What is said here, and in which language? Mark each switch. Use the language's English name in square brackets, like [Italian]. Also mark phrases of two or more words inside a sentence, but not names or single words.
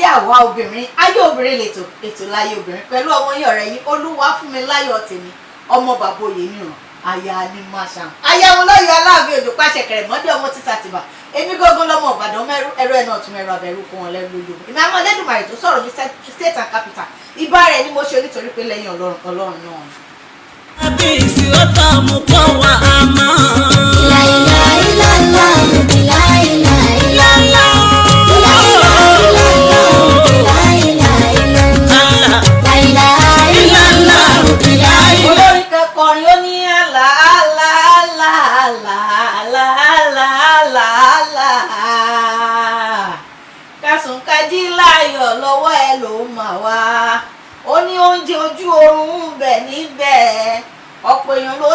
[Yoruba] àwa obìnrin ayé obìnrin lètò ètò láyé obìnrin pẹ̀lú ọmọ yín ọ̀rẹ́ yín Olúwafúnmiláyọ̀ tèmi ọmọ bàbá òye nìran aya Animashaun aya wọn lọ́yọ̀ aláàbí òjò pàṣẹ kẹrẹ mọ́dé ọmọ títà tìbà èmi gógún lọ́mọ Ìbàdàn ẹrú ẹ̀ náà tún ẹrù abẹ́rú kún wọn lẹ́rú lójú èmi àwọn Ẹlẹ́dùmarè tó sọ̀rọ̀ bí [English] state and capital [Yoruba] ibà rẹ̀ ni mo ṣe nítorí pé lẹ́yìn Ọlọ́run náà. Abisi ota mu kwa wa ama. [Arabic] لا إله إلا الله، لا إله إلا الله، لا إله إلا الله، لا إله إلا الله، لا إله إلا الله، لا إله. [Yoruba] Olórin kẹkọrin ó ní àlà àlà àlà àlà àlà àlà àlà àlà kásùn kájí láyọ̀ lọ́wọ́ ẹ ló mà wá ó ní oúnjẹ ojú oorun ń bẹ níbẹ̀ ọ̀pọ̀ èèyàn ló